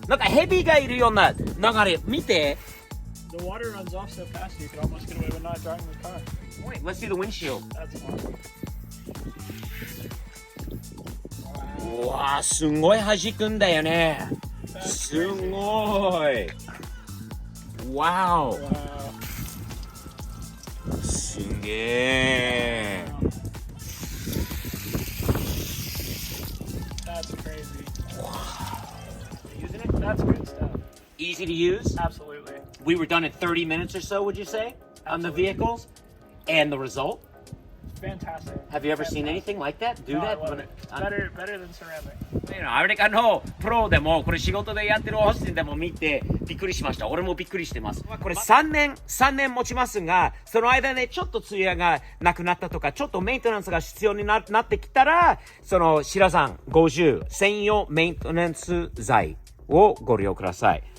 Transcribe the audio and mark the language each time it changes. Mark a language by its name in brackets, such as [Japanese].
[Japanese] なんかヘビがいるような流れ。見て。 [English] The water runs off so fast you could almost get away with not driving the car. Wait, let's do the windshield. That's awesome. [Japanese] うわーすごい弾くんだよね。すごい。わお。すげえ。 [English] That's crazy. Wow. Using it? That's good stuff. Easy to use? Absolutely. We were done in 30 minutes or so, would you say, on the vehicles? And the result? Fantastic. Have you ever seen anything like that? Do No, that? I love it. Better than ceramic. [Japanese] アメリカのプロでもこれ仕事でやってるオースティンでも見てびっくりしました。俺もびっくりしてます。これ3年持ちますが、その間ねちょっとツヤがなくなったとかちょっとメンテナンスが必要になってきたら、その白さん50専用メンテナンス剤をご利用ください。